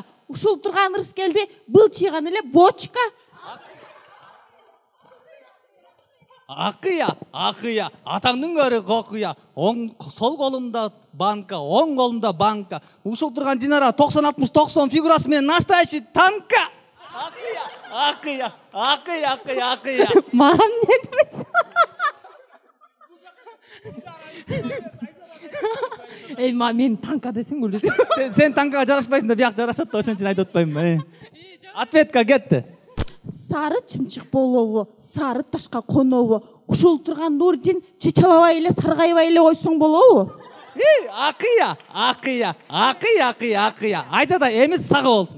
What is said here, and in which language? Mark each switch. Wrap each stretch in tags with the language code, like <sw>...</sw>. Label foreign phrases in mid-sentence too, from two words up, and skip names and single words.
<ky>Ушул турган ырыс келди, бул чыйган эле бочка. Акыя. Атаңдын көрү кокуя. Сол колумда банка, оң колумда банка. Ушул турган Динара 90-60-90 фигурасы менен настоящий танка. Акыя.</ky> <kk>Маған не демесің?</kk> <ky>Эй, мен танка десең өлесің. Сен танкага жарашпайсың да, бияк жарашат да, ошон үчүн айтып атпайм. Ответка кетти. Сары чымчык болобу, сары ташка конобу. Ушул турган Нурдин чычалабай эле, саргайбай эле койсоң болобу? Акыя. Айта да эмес сага болсун.</ky>